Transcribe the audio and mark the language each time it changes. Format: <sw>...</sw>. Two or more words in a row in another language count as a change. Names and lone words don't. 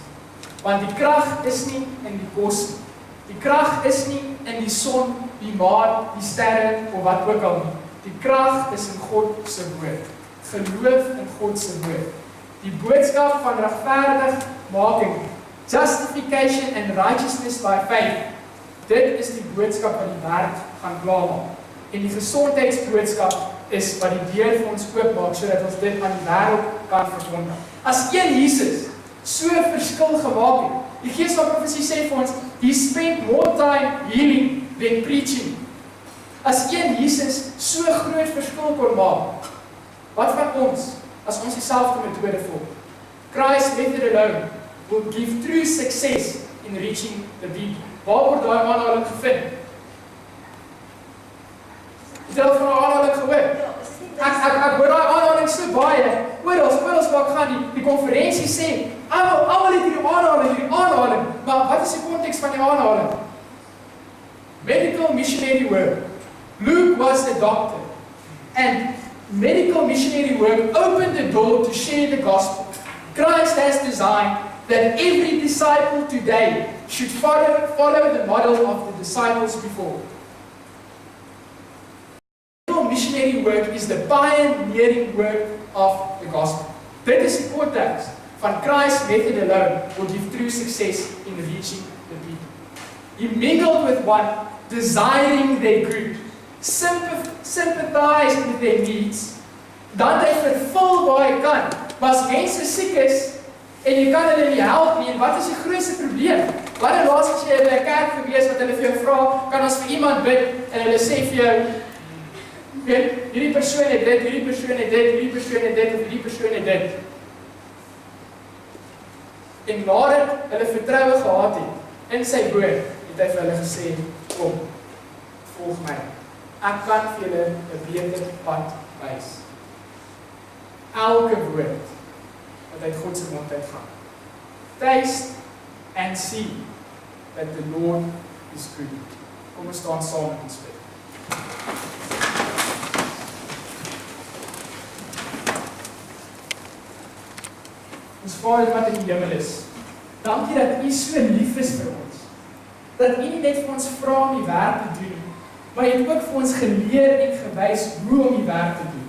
<af>Want die krag is nie in die kos nie. Die krag is nie in die son, die maan, die sterre of wat ook al nie. Die krag is in God se woord. Geloof in God se woord. Die boodskap van regverdigmaking,</af> <en>justification and righteousness by faith.</en> <af>Dit is die boodskap wat die wêreld gaan klaarmaak. En die gesondheidsboodskap is wat die deur vir ons oopmaak, sodat ons dit aan die wêreld kan verkondig. As een Jesus so verskil gemaak het, die Gees van Profesie sê vir ons,</af> <en>he spent more time healing than preaching.</en> <af>As een Jesus so groot verskil kon maak, wat van ons, as ons dieselfde metode volg?</af> <en>Christ method alone will give true success in reaching the people.</en> <af>Waar word daai aanhaling gevind? Het jy al van die aanhaling gehoor? Ek hoor daai aanhaling so baie. Oorals waar ek gaan, die konferensie sê, almal het hierdie aanhaling, maar wat is die konteks van die aanhaling?</af> <en>Medical missionary work. Luke was a doctor, and medical missionary work opened the door to share the gospel. Christ has designed that every disciple today should follow the model of the disciples before. Missionary work is the pioneering work of the gospel.</en> <af>Dit is die konteks van</af> <en>Christ method alone will give true success in reaching the people. He mingled with one, desiring their good, sympathized with their needs,</en> <af>dan hy vervul waar hy kan. Maar as mense siek is, en jy kan hulle nie help nie, en wat is die grootste probleem? Wanneer laas as jy in 'n kerk gewees wat hulle vir jou vra, kan ons vir iemand bid, en hulle sê vir jou, hierdie persoon het dit, hierdie persoon het dit, hierdie persoon het dit, of hierdie persoon het dit. En nadat hulle vertroue gehad het, in sy woord, het hy vir hulle gesê, kom, volg my. Ek kan vir julle 'n beter pad wys. Elke woord wat uit God se mond uitgaan.</af> <en>Taste and see that the Lord is good.</en> <af>Kom ons staan saam en bid. Ons Vader wat in die hemel is, dankie dat U so lief is vir ons. Dat U nie net vir ons vra om die werk te doen, maar U het ook vir ons geleer en gewys hoe om die werk te doen.</af>